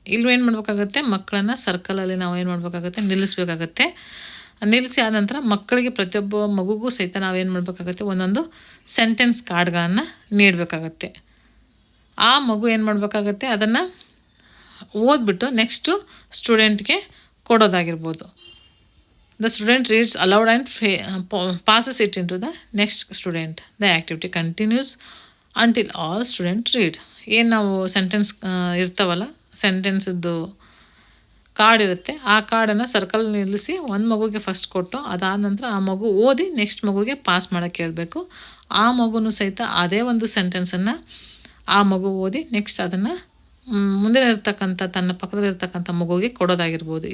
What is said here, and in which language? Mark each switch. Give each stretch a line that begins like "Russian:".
Kannada: ಇಲ್ಲಿ ಏನು ಮಾಡಬೇಕಾಗತ್ತೆ, ಮಕ್ಕಳನ್ನು ಸರ್ಕಲಲ್ಲಿ ನಾವು ಏನು ಮಾಡಬೇಕಾಗತ್ತೆ, ನಿಲ್ಲಿಸಬೇಕಾಗತ್ತೆ. ನಿಲ್ಲಿಸಿ ಆದ ನಂತರ ಮಕ್ಕಳಿಗೆ ಪ್ರತಿಯೊಬ್ಬ ಮಗುಗೂ ಸಹಿತ ನಾವೇನು ಮಾಡಬೇಕಾಗತ್ತೆ, ಒಂದೊಂದು ಸೆಂಟೆನ್ಸ್ ಕಾರ್ಡ್ಗಳನ್ನು ನೀಡಬೇಕಾಗತ್ತೆ. ಆ ಮಗು ಏನು ಮಾಡಬೇಕಾಗತ್ತೆ, ಅದನ್ನು ಓದ್ಬಿಟ್ಟು next ಸ್ಟೂಡೆಂಟ್ಗೆ ಕೊಡೋದಾಗಿರ್ಬೋದು.
English: The student reads aloud and passes it into the next student. The activity continues until all students read.
Kannada: ಏನು ನಾವು ಸೆಂಟೆನ್ಸ್ ಇರ್ತಾವಲ್ಲ, ಸೆಂಟೆನ್ಸದ್ದು ಕಾರ್ಡ್ ಇರುತ್ತೆ, ಆ ಕಾರ್ಡನ್ನು ಸರ್ಕಲ್ ನಿಲ್ಲಿಸಿ ಒಂದು ಮಗುಗೆ ಫಸ್ಟ್ ಕೊಟ್ಟು ಅದಾದ ನಂತರ ಆ ಮಗು ಓದಿ ನೆಕ್ಸ್ಟ್ ಮಗುಗೆ ಪಾಸ್ ಮಾಡೋಕ್ಕೆ ಹೇಳ್ಬೇಕು. ಆ ಮಗುನೂ ಸಹಿತ ಅದೇ ಒಂದು ಸೆಂಟೆನ್ಸನ್ನು ಆ ಮಗು ಓದಿ ನೆಕ್ಸ್ಟ್ ಅದನ್ನು ಮುಂದೆ ಇರ್ತಕ್ಕಂಥ ತನ್ನ ಪಕ್ಕದಲ್ಲಿರ್ತಕ್ಕಂಥ ಮಗುವಿಗೆ ಕೊಡೋದಾಗಿರ್ಬೋದು.